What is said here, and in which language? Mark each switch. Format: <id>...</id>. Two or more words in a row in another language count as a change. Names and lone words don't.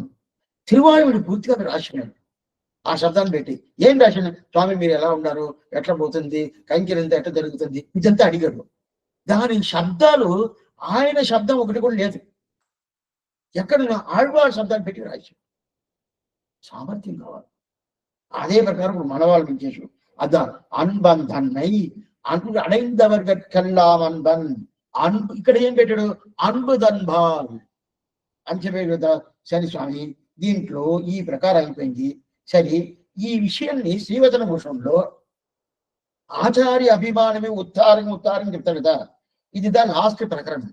<te>తిరువాయుడు పూర్తిగా రాసినాడు ఆ శబ్దాన్ని పెట్టి. ఏం రాశాను? స్వామి మీరు ఎలా ఉన్నారు, ఎట్లా పోతుంది, కైంకర్యంతా ఎట్లా జరుగుతుంది, ఇదంతా అడిగాడు. దాని శబ్దాలు ఆయన శబ్దం ఒకటి కూడా లేదు, ఎక్కడ ఆళ్వార్ శబ్దాన్ని పెట్టి రాశాడు. సామర్థ్యం కావాలి.</te> <ta>அதே பிரகாரம் மனவாழ்வு చేసు அதான் அன்பன் தன்னை அன்பு அடைந்தவர்கெல்லாம் அன்பன்.</ta> <te>అன்பు ఇక్కడ ఏం పెట్టాడు? అన్బు దన్బాల్ అని చెప్పాడు కదా. సరే స్వామి దీంట్లో ఈ ప్రకారం అయిపోయింది. సరే ఈ విషయాన్ని శ్రీవచన భూషణంలో ఆచార్య అభిమానమే ఉత్తారం చెప్తాడు కదా. ఇది దాని లాస్ట్ ప్రకరణం.</te>